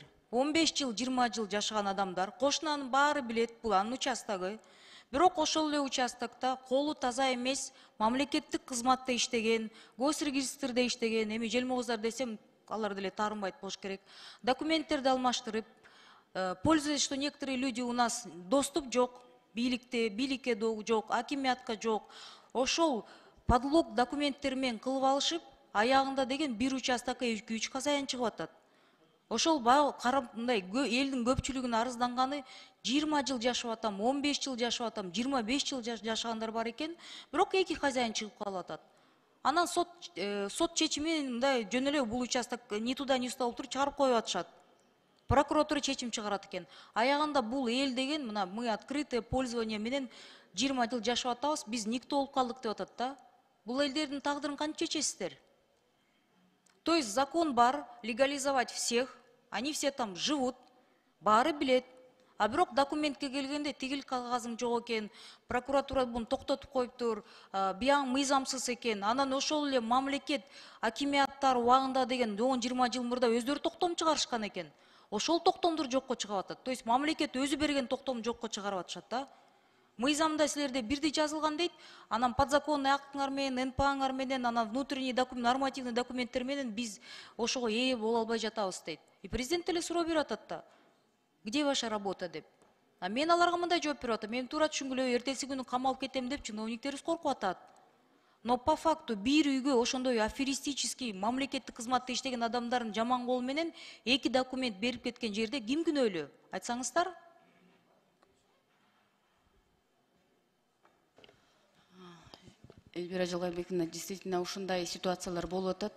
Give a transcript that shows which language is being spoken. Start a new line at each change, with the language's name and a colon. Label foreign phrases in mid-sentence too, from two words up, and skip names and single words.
Kyrgyz: 15 жыл, 20 жыл жашаган адамдар, кошунанын баары билет, бул анын участогу. Бирок ошол эле участокто колу таза эмес, мамлекеттик кызматта иштеген, госрегистрде иштеген, эми желмооздар десем, алар деле таарынбайт болуш керек. Документтерди алмаштырып,
Russian: пользуясь, что некоторые люди у нас доступ
Kyrgyz: жок, бийликке жок, акимиятка жок. Ошол подлог документтер менен кылып алышып, аягында деген бир участокко 2-3 хозяин чыгып атат. Ошол карап мындай элдин көпчүлүгүнүн арызданганы 20 жыл жашап атам, 15 жыл жашап атам, 25 жыл жашагандар бар экен, бирок 2 хозяин чыгып калып атат. Анан сот чечими мындай жөн эле бул участок
Russian: ни туда ни сюда
Kyrgyz: болуп туруп чыгарып коюп атышат. Прокуратура чечим чыгарат экен. Аягында бул эл деген мына
Russian: мы открытое пользование
Kyrgyz: менен 20 жыл жашап атабыз, биз никто болуп калдык деп атат да. Бул элдердин тагдырын кантип чечесиздер?
Russian: То есть закон бар, легализовать всех, они все там живут,
Kyrgyz: баары билет. А бирок документке келгенде тигил кагазың жок экен, прокуратура буну токтотуп коюптур, бияң мыйзамсыз экен. Анан ошол эле мамлекет акимияттар убагында деген 10-20 жыл мурда өздөрү токтом чыгарышкан экен. Ошол токтомдор жокко чыгып атат.
Russian: То есть
Kyrgyz: мамлекет өзү берген токтом жокко чыгарып атышат да. Мыйзамда силерде бирдей жазылган дейт, анан подзаконный актыңар менен, НПАңар менен, анан
Russian: внутренний нормативный
Kyrgyz: документтер менен биз ошого ээ боло албай жатабыз дейт. И президент эле суроо берип атат да.
Russian: Где ваша работа деп.
Kyrgyz: А мен аларга мындай жооп берип атам. Мен туура түшүнгүлө эртеси күнү камалып кетем деп чиновниктерибиз коркуп атат.
Russian: Но по факту
Kyrgyz: бир үйгө ошондой аферистический мамлекеттик кызматта иштеген адамдардын жаман кол менен 2 документ берип кеткен жерде ким күнөөлүү? Айтсаңыздар? Эльвира Жылгайбековна, действительно ушундай ситуациялар болуп атат.